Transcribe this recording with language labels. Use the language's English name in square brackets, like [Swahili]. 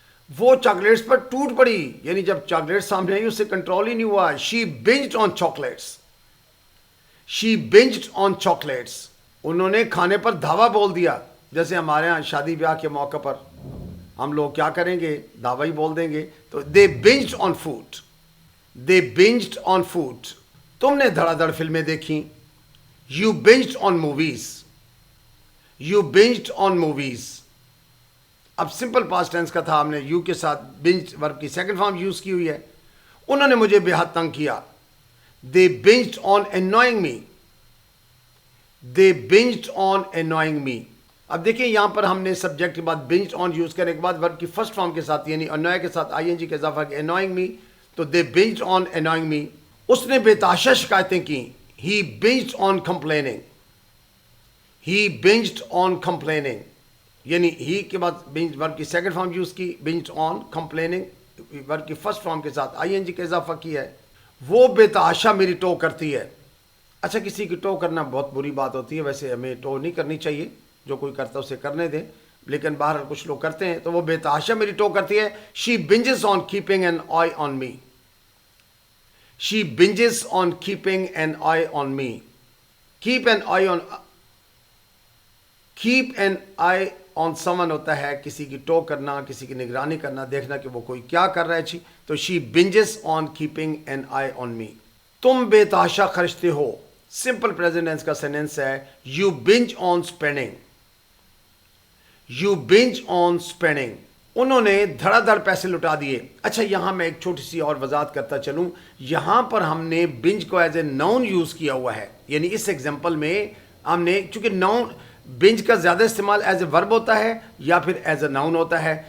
[Urdu] وہ چاکلیٹس پر ٹوٹ پڑی، یعنی جب چاکلیٹ سامنے آئی اس سے کنٹرول ہی نہیں ہوا. [English] She binged on chocolates, she binged on chocolates. [Urdu] انہوں نے کھانے پر دھاوا بول دیا. جیسے ہمارے ہاں شادی بیاہ کے موقع پر ہم لوگ کیا کریں گے، دھاوا ہی بول دیں گے. [English] تو they binged on food, they binged on food. [Urdu] تم نے دھڑا دھڑ فلمیں دیکھیں. [English] You binged on movies, you binged on movies. [Urdu] اب سمپل پاسٹ ٹینس کا تھا، ہم نے یو کے ساتھ بنج ورب کی سیکنڈ فارم یوز کی ہوئی ہے. انہوں نے مجھے بے حد تنگ کیا. [English] They binged on annoying me, they binged on annoying me. [Urdu] اب دیکھیں یہاں پر ہم نے سبجیکٹ کے بعد بنجڈ آن یوز کرنے کے بعد ورب کی فرسٹ فارم کے ساتھ یعنی انوائے کے ساتھ آئی این جی کا اضافہ کیا انوائنگ می. تو [English] They binged on annoying me. [Urdu] اس نے بے تحاشا شکایتیں کی. [English] He binged on complaining, he binged on complaining. [Urdu] یعنی ہی کے بعد بنج ورب کی سیکنڈ فارم یوز کی، بنجڈ آن کمپلیننگ ورب کی فرسٹ فارم کے ساتھ آئی این جی کا اضافہ کیا ہے. وہ بے تحاشا میری ٹو کرتی ہے. اچھا کسی کی ٹو کرنا بہت بری بات ہوتی ہے، ویسے ہمیں ٹو نہیں کرنی چاہیے، جو کوئی کرتا ہے اسے کرنے دیں، لیکن باہر کچھ لوگ کرتے ہیں. تو وہ بے تحاشا میری ٹو کرتی ہے. [English] She binges on keeping an eye on me, she binges on keeping an eye on me. [Urdu] کیپ این آئی آن، کیپ این آئی آن سمن ہوتا ہے کسی کی ٹو کرنا، کسی کی نگرانی کرنا، دیکھنا کہ وہ کوئی کیا کر رہا ہے. [English] جی تو she binges on keeping an eye on me. [Urdu] تم بے تحاشا خرچتے ہو. سمپل پریزنٹ ٹینس کا سینٹینس ہے [English] You binge on spending, you binge on spending. [Urdu] انہوں نے دھڑا دھڑ پیسے لٹا دیے. اچھا یہاں میں ایک چھوٹی سی اور وضاحت کرتا چلوں. یہاں پر ہم نے بنج کو ایز اے ناؤن یوز کیا ہوا ہے، یعنی اس ایگزامپل میں ہم نے چونکہ ناؤن بنج کا زیادہ استعمال ایز اے ورب ہوتا ہے یا پھر ایز اے ناؤن ہوتا ہے.